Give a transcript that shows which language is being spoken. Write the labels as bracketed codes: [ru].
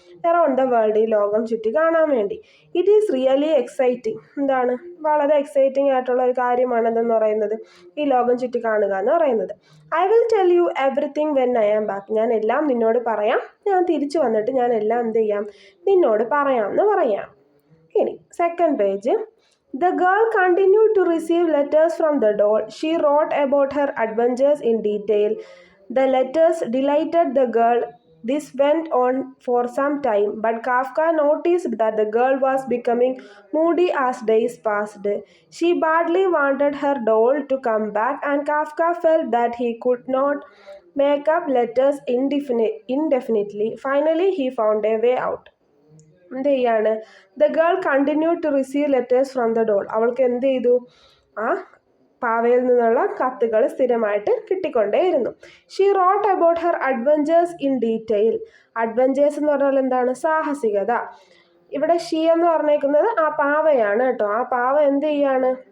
[en] around the world, [ml] ഈ ലോകം ചുറ്റി കാണാൻ വേണ്ടി. [en] It is really exciting. എന്താണ്? [ml] വളരെ എക്സൈറ്റിംഗ് ആയിട്ടുള്ള ഒരു കാര്യമാണെന്ന് പറയുന്നത്, ഈ ലോകം ചുറ്റി കാണുക എന്ന് പറയുന്നത്. [en] I will tell you everything when I am back. [ml] ഞാൻ എല്ലാം നിന്നോട് പറയാം, ഞാൻ തിരിച്ചു വന്നിട്ട് ഞാൻ എല്ലാം എന്ത് ചെയ്യാം, നിന്നോട് പറയാം എന്ന് പറയാം. ഇനി second page. [en] The girl continued to receive letters from the doll. She wrote about her adventures in detail. The letters delighted the girl. This went on for some time, but Kafka noticed that the girl was becoming moody as days passed. She badly wanted her doll to come back, and Kafka felt that he could not make up letters indefinitely. Finally, he found a way out. [ml] എന്ത് ചെയ്യാണ്? [en] The girl continue to receive letters from the doll. [ml] അവൾക്ക് എന്ത് ചെയ്തു? ആ പാവയിൽ നിന്നുള്ള കത്തുകൾ സ്ഥിരമായിട്ട് കിട്ടിക്കൊണ്ടേയിരുന്നു. [en] She wrote about her adventures in detail. Adventures [ml] എന്ന് പറഞ്ഞാൽ എന്താണ്? സാഹസികത. ഇവിടെ ഷീ എന്ന് പറഞ്ഞേക്കുന്നത് ആ പാവയാണ് കേട്ടോ. ആ പാവ എന്ത് ചെയ്യാണ്?